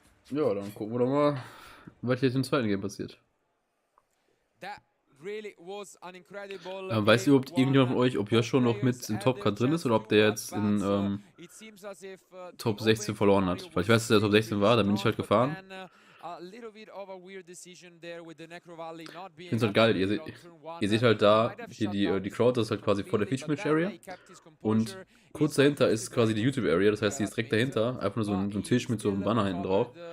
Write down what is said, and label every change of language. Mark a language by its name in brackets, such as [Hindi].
[German] Ja, dann gucken wir doch mal, was jetzt im zweiten Game passiert. [English] That really was an incredible [German] Weiß überhaupt irgendjemand von euch, ob Yugioh noch mit im Top-Card drin ist oder ob der jetzt in Top 16 verloren hat? Weil ich weiß, dass der Top 16 war, da bin ich halt gefahren. Ich finde es halt geil, ihr seht halt da, hier die Crowd, das ist halt quasi vor der Feature-Match-Area und kurz dahinter ist quasi die YouTube-Area, das heißt, die ist direkt dahinter, einfach nur so ein Tisch mit so einem Banner hinten drauf.